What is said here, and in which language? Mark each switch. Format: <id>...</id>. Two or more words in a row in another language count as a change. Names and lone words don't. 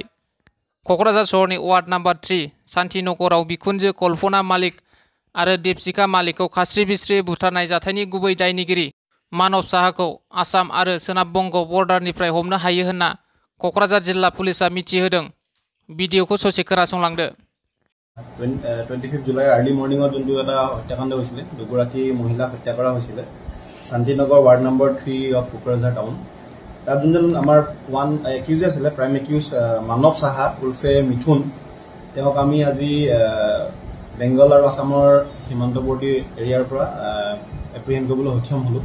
<brx>क'क्राझार सहरनि वार्ड नाम्बार 3 शान्तिनगराव बिखुनजो कल्पना मालिक आरो दीपशिखा मालिकखौ खास्रि बिस्रियै बुथारनाय जाथायनि गुबै दायनिगिरि मानब साहाखौ आसाम आरो सोनाब बंग बर्डारनिफ्राय हमनो हायो होनना क'क्राझार जिल्ला पुलिसा मिथिहोदों। भिडिअखौ ससे खोनासंलांदो।</brx> <as>25 জুলাইৰ</as> <en>early morning</en> <as>যোনটো এটা হত্যাকাণ্ড হৈছিলে, দুগৰাকী মহিলাক হত্যা কৰা হৈছিলে শান্তিনগৰ</as> <en>ward number 3 of Kokrajhar town.</en> <as>তাত যোনজন আমাৰ</as> <en>one accused</en> <as>আছিলে,</as> <en>prime accused</en> <as>মানৱ সাহা উৰ্ফে মিথুন, তেওঁক আমি আজি বেংগল আৰু আছামৰ সীমান্তৱৰ্তী এৰিয়াৰ পৰা এপ্ৰিহেণ্ড কৰিবলৈ সক্ষম হ'লোঁ।</as>